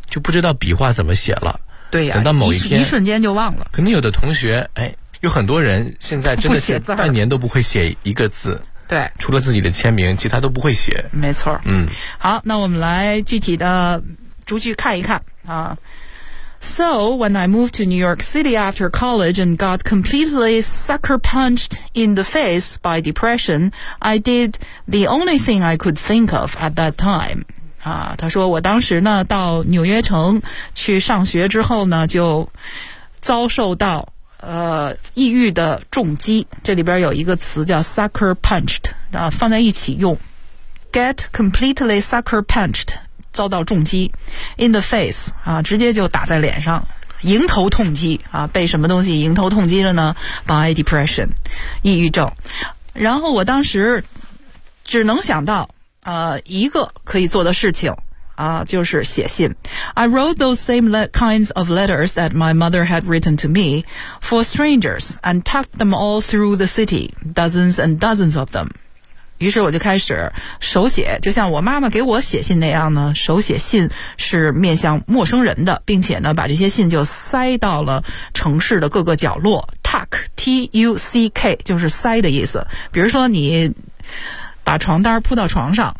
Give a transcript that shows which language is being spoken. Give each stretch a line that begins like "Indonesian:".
Chinese: 就不知道笔画怎么写了，对呀、啊，等到某一天一瞬间就忘了。可能有的同学，哎，有很多人现在真的是半年都不会写一个字，对，除了自己的签名，其他都不会写。没错，嗯，好，那我们来具体的逐句看一看啊。
English: So, when I moved to New York City after college and got completely sucker-punched in the face by depression, I did the only thing I could think of at that time.
Chinese: 啊，他说我当时呢，到纽约城去上学之后呢，就遭受到抑郁的重击。这里边有一个词叫 sucker-punched, 啊，放在一起用。
English: Get completely sucker-punched.
Chinese: 遭到重击
English: in the face
Chinese: 啊，直接就打在脸上，迎头痛击啊，被什么东西迎头痛击了呢？
English: By depression，
Chinese: 抑郁症。然后我当时只能想到一个可以做的事情啊，就是写信。
English: I wrote those same kinds of letters that my mother had written to me for strangers and tucked them all through the city, dozens and dozens of them.
Chinese: 于是我就开始手写，就像我妈妈给我写信那样呢，手写信是面向陌生人的，并且呢把这些信就塞到了城市的各个角落。 tuck T-U-C-K 就是塞的意思，比如说你把床单铺到床上、